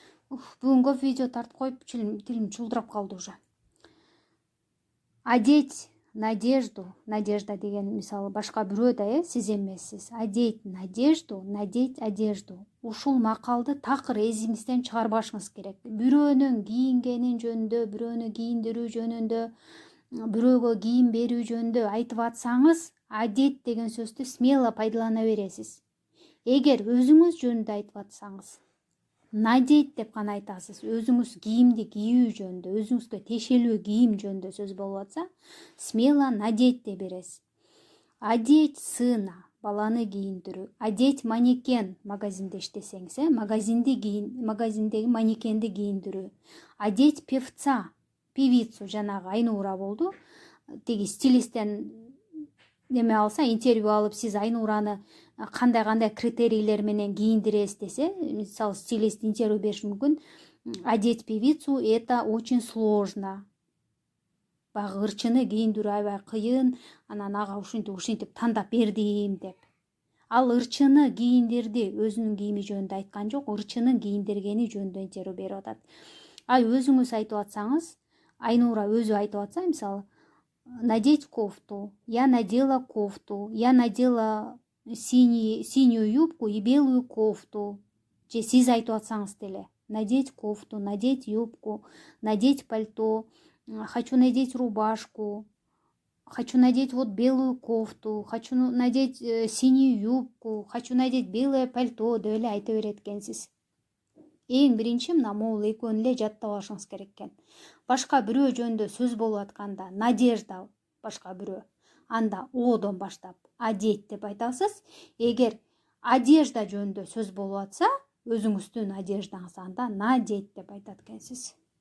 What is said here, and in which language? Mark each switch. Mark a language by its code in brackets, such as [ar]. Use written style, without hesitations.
[ky] Бүгүн көп видео тартып коюп тилим чулдурап калды уже. Одеть надежду. Надежда деген мисалы башка бирөө да, сиз эмессиз. [ru] Одеть надежду, надеть одежду. [ky] Ушул макалды такыр эзиңизден чыгарбашыңыз керек. Бирөөнүн кийингени жөнүндө, бирөөнү кийиндирүү жөнүндө, бирөөгө кийим берүү жөнүндө айтып атсаңыз, одеть деген сөздү смело пайдалана бересиз. Эгер өзүңүз жөнүндө айтып атсаңыз, надеть деп гана айтасыз. Өзүңүз кийимди кийүү жөнүндө, өзүңүзгө тиешелүү кийим жөнүндө сөз болуп атса, смело надеть деп бересиз. Одеть сына, баланы кийиндирүү. Одеть манекен, магазинде иштесеңиз, магазиндеги манекенди кийиндирүү. [ru] Одеть певца, певицу, жанагы Айнура болду. [ky] Тиги стилисттен неме алса, интервью алып, сиз Айнураны кандай критерийлер менен кийиндиресиз десе, мисалы стилист интервью бериш мүмкүн. [ru] Одеть певицу это очень сложно. [ky] Багы ырчыны кийиндирүү аябай кыйын, анан ага ушинтип тандап бердим деп. Ал ырчыны кийиндирди, өзүнүн кийими жөнүндө айткан жок, ырчынын кийиндиргени жөнүндө интервью берип атат. [ru] Ал өзүңүз айтып атсаңыз, Айнура өзү айтып атса, мисалы, надеть кофту, я надела кофту, я надела синюю юбку и белую кофту. [ky] Же сиз айтып атсаңыз деле, надеть кофту, надеть юбку, надеть пальто, [ru] хочу надеть рубашку, хочу надеть вот белую кофту, хочу надеть синюю юбку, хочу надеть белое пальто деп эле айта берет экенсиз. [ky] Эң биринчи мына могул экөөнү эле жаттап алышыңыз керек экен. Башка бирөө жөнүндө сөз болуп атканда надежда башка бирөө, анда одон баштап одеть деп айтасыз. Эгер одежда жөнүндө сөз болуп атса, өзүңүздүн одеждаңыз, анда надеть деп айтат экенсиз.